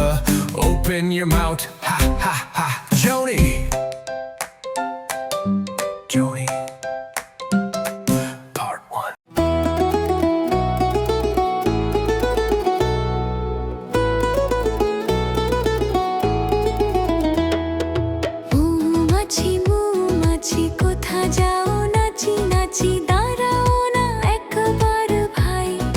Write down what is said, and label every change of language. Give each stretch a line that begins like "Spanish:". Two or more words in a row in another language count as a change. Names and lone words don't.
English: Open your mouth, ha ha ha. Joni, Joni. Part 1.
Bangla: মৌমাছি মৌমাছি কোথা যাও নাচি নাচি দাঁড়াও না একবার ভাই